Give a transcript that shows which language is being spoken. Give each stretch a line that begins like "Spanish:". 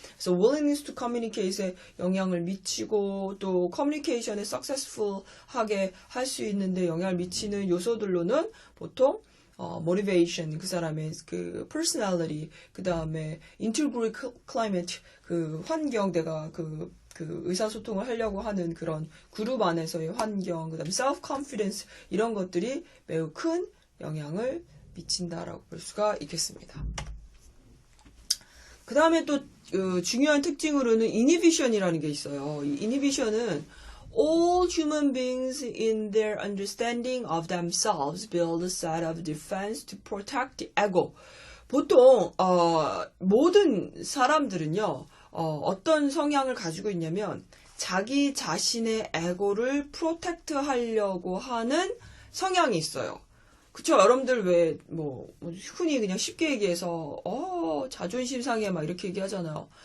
Korean: 그래서 willingness to communicate에 영향을 미치고 또 커뮤니케이션에 successful하게 할 수 있는데 영향을 미치는 요소들로는 보통 motivation, 그 사람의 그 personality, 그 다음에 intergroup climate, 그 환경, 내가 그 의사소통을 하려고 하는 그런 그룹 안에서의 환경, 그 다음에 self-confidence, 이런 것들이 매우 큰 영향을 미친다라고 볼 수가 있겠습니다. 그 다음에 또 중요한 특징으로는 inhibition이라는 게 있어요.
English: 이 inhibition은 all human beings in their understanding of themselves build a set of defense to protect the ego.
Korean: 보통 모든 사람들은요. 어떤 성향을 가지고 있냐면 자기 자신의 에고를 프로텍트 하려고 하는 성향이 있어요. 그쵸? 여러분들 왜 흔히 그냥 쉽게 얘기해서 자존심 상해 막 이렇게 얘기하잖아요.